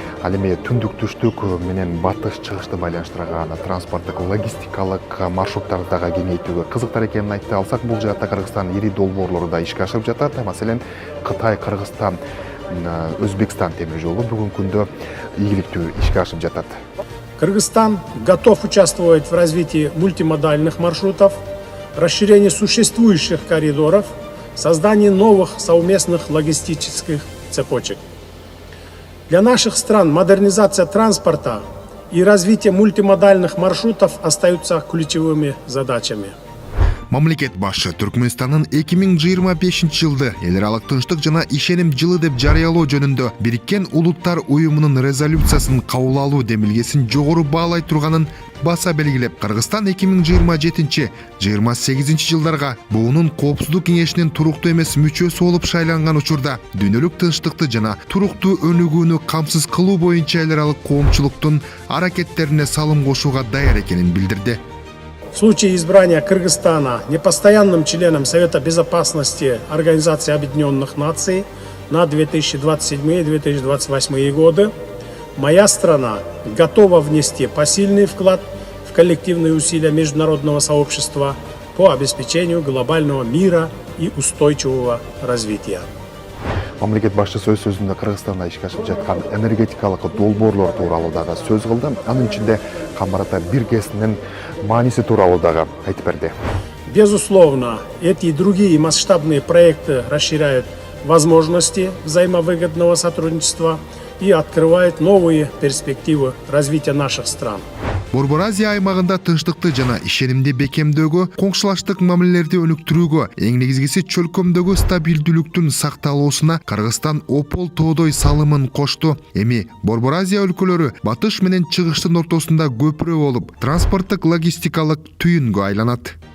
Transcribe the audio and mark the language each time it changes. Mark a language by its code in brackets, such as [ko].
[ky] Ал эми түндүк түштүк менен батыш чыгышты байланыштырган транспорттук логистикалык маршруттарды дагы кеңейтүүгө кызыктар экенин айтты. Алсак, бул жаатта Кыргызстан ири долбоорлору да ишке ашырып жатат. Маселен, Кытай, Кыргызстан, Өзбекстан темир жолу бүгүнкү күндө ийгиликтүү ишке ашып жатат. [ru] Кыргызстан готов участвовать в развитии мультимодальных маршрутов, расширении существующих коридоров, создании новых совместных логистических цепочек. Для наших стран модернизация транспорта и развитие мультимодальных маршрутов остаются ключевыми задачами. [ky] Мамлекет башы Түркменстандын 2025 жылды эл аралык тынчтык жана ишеним жылы деп жарыялоо жөнүндө Бириккен Улуттар уюмунун резолюциясын кабыл алуу демилгесин жогору баалай турганын баса белгилеп, Кыргызстан 2027-28 жылдарга буунун Коопсуздук кеңешинин туруктуу эмес мүчөсү болуп шайланган учурда дүйнөлүк тынчтыкты жана туруктуу өнүгүүнү камсыз кылуу боюнча эл аралык коомчулуктун аракеттерине салым кошууга даяр экенин билдирди. [ru] В случае избрания Кыргызстана непостоянным членом Совета Безопасности Организации Объединенных Наций на 2027-2028 годы, моя страна готова внести посильный вклад в коллективные усилия международного сообщества по обеспечению глобального мира и устойчивого развития. [ky] Мамлекет башчысы өз сөзүндө Кыргызстанда ишке ашып жаткан энергетикалык долбоорлор тууралуу дагы сөз кылды. Анын ичинде Камбарата бир КСнин мааниси тууралуу дагы айтып берди. [ru] Безусловно, эти и другие масштабные проекты расширяют возможности взаимовыгодного сотрудничества и открывают новые перспективы развития наших стран. [ky] Борбор Азия аймагында тынчтыкты жана ишенимди бекемдөөгө, коңшулаштык мамилелерди өнүктүрүүгө, эң негизгиси чөлкөмдөгү стабилдүүлүктүн сакталуусуна Кыргызстан опол тоодой салымын кошту. Эми Борбор Азия өлкөлөрү батыш менен чыгыштын ортосунда көпүрө болуп, транспорттук логистикалык түйүнгө айланат.